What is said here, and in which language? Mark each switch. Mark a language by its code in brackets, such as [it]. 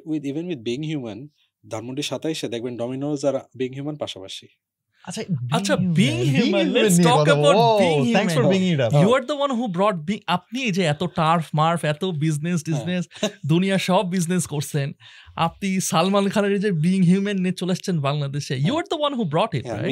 [bn] Even with being human, ধানমন্ডির 27-এ দেখবেন Domino's are being human পাশাপাশি। [en] আচ্ছা being human, let's talk about being human. Thanks for bringing it up. You are the one who brought being, [bn] আপনি যে এত turf মার্ফ এত business দুনিয়া সব বিজনেস করছেন, আপনি সালমান খানের যে being human নিয়ে চলে আসছেন বাংলাদেশে, [en] you are the one who brought it, right?